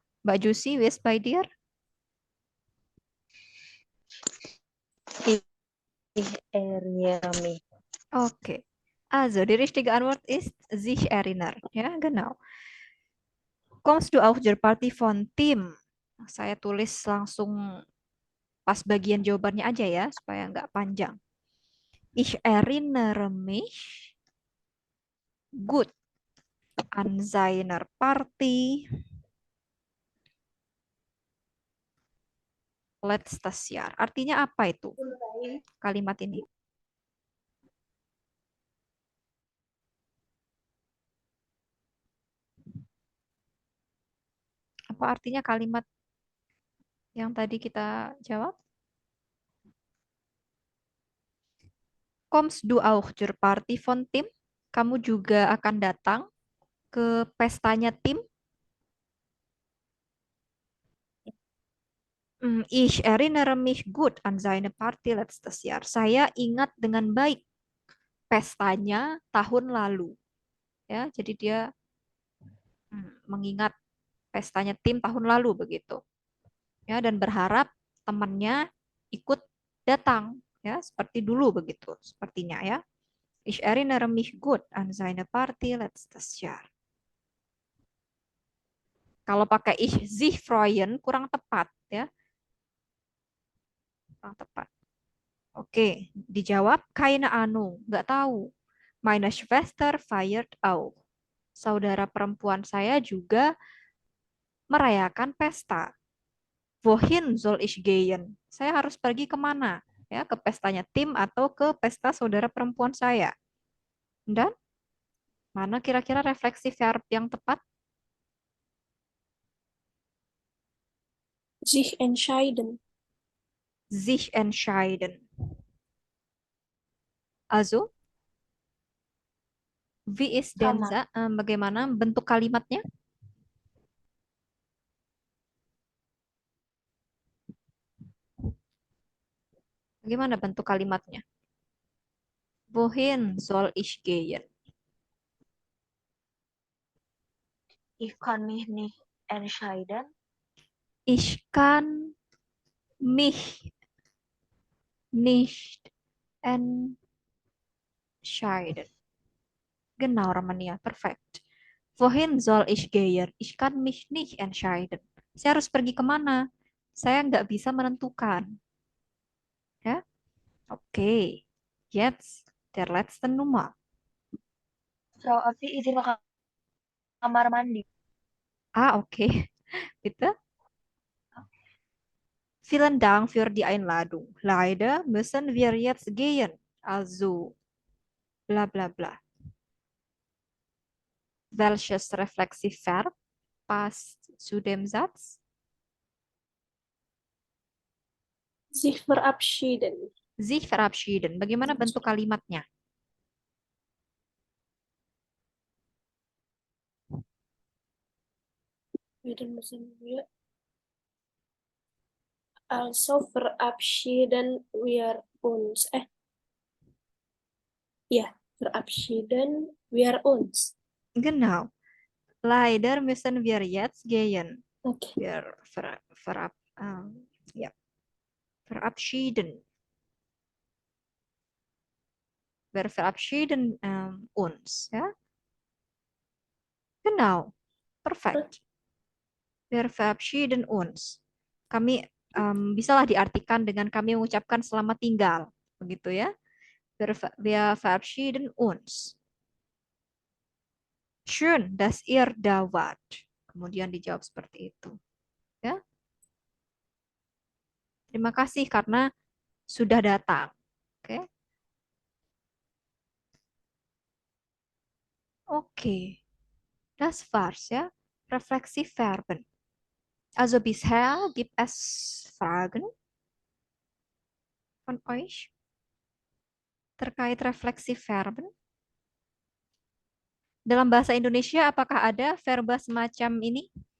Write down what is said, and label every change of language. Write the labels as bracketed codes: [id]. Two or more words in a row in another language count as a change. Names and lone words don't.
[de] Mbak Jusi, wie ist bei dir? Ich erinnere mich. Okay. Also, die richtige Antwort ist sich erinnern. Ja, genau. Kommst du auch zur Party von Tim? [id] Saya tulis langsung pas bagian jawabannya aja ya, supaya nggak panjang. [de] Ich erinnere mich gut an seiner Party letztes Jahr. [id] Artinya apa itu kalimat ini? Apa artinya kalimat yang tadi kita jawab? [de] Kommst du auch zur Party von Tim? [id] Kamu juga akan datang ke pestanya Tim? [de] Ich erinnere mich gut an seine Party letztes Jahr. [id] Saya ingat dengan baik pestanya tahun lalu. Ya, jadi dia mengingat pestanya tim tahun lalu begitu. Ya, dan berharap temannya ikut datang ya seperti dulu begitu sepertinya ya. [de] Ich erinnere mich gut an seine Party letztes Jahr. [id] Kalau pakai [de] ich sich freuen [id] kurang tepat ya. Kurang tepat. Oke, dijawab [de] keine Ahnung, [id] nggak tahu. [de] Meine Schwester feiert auch. [id] Saudara perempuan saya juga merayakan pesta. [de] Wohin soll ich gehen? [id] Saya harus pergi kemana? Ya, ke pestanya tim atau ke pesta saudara perempuan saya. Dan mana kira-kira refleksi verb yang tepat? [de] Sich entscheiden. Sich entscheiden. Also, wie ist denn [id] Sama. bagaimana bentuk kalimatnya? Bagaimana bentuk kalimatnya? [de] Wohin soll ich gehen? Ich kann mich nicht entscheiden. Ich kann mich nicht entscheiden. Genau, Ramania. Perfekt. Wohin soll ich gehen? Ich kann mich nicht entscheiden. [id] Saya harus pergi kemana? Saya nggak bisa menentukan. Ya, oke. [de] Jetzt der letzte Nummer. [id] Frau Afi izin ke kamar mandi. Oke. [de] Bitte. Vielen Dank für die Einladung. Leider müssen wir jetzt gehen. Also, bla bla bla. Welches Reflexivverb passt zu dem Satz? Sich verabschieden. Sich verabschieden. [id] Bagaimana bentuk kalimatnya? [de] Wieder müssen wir also verabschieden wir uns. Ja, verabschieden wir uns. Genau. Leider müssen wir jetzt gehen. Okay. Wir ja. Verabschieden. Wir verabschieden uns. Ja? Genau. Perfekt. Wir verabschieden uns. [id] Kami bisalah diartikan dengan kami mengucapkan selamat tinggal. Begitu ya. [de] Wir verabschieden uns. Schön, dass ihr da wart. [id] Kemudian dijawab seperti itu. Ya. Terima kasih karena sudah datang. Oke. Oke. [de] Das war's ya. Reflexiverben. Also bisher gibt es Fragen von euch terkait Reflexiverben? [id] Dalam bahasa Indonesia apakah ada verba semacam ini?